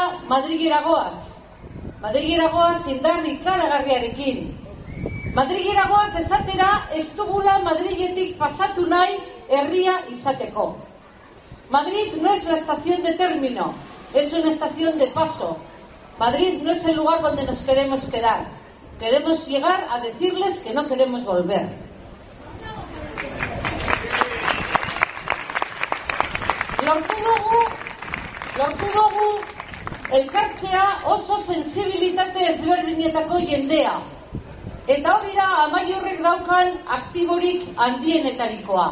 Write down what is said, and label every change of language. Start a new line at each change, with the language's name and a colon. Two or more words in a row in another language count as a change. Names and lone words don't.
Basque: Madrilera goaz. Madrilera goaz indar ikaragarriarekin. Madrilera goaz esatera ez dugula Madriletik pasatu nahi herria izateko.
Spanish: Madrid no es la estación de término, es una estación de paso. Madrid no es el lugar donde nos queremos quedar. Queremos llegar a decirles que no queremos volver.
Basque: Lortu dugu elkartzea oso sensibilitate ezberdinetako jendea. Eta hori da Amaiurrek daukan aktiborik handienetarikoa.